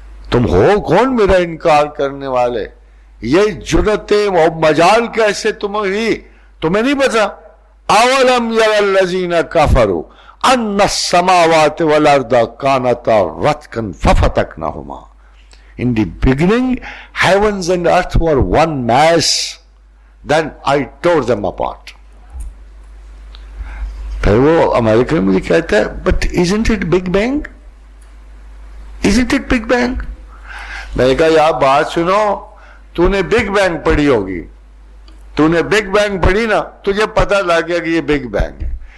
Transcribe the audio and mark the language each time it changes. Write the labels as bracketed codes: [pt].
[ur] تم ہو کون میرا انکار کرنے والے؟ یہ جرتیں اور مجال کیسے تمہیں نہیں پتا؟ [ar] اولم یر الذین کفروا ان السماوات والارض کانتا رتقا ففتقناہما. [en] In the beginning, heavens and earth were one mass. Then I tore them apart. [ur] پھر وہ امریکن مجھے کہتا ہے, [en] but isn't it Big Bang? Isn't it Big Bang? [ur] میں نے کہا یار بات سنو, تو نے بگ بینگ پڑھی ہوگی, تو نے بگ بینگ پڑھی نا, تجھے پتہ لگ گیا کہ یہ بگ بینگ ہے.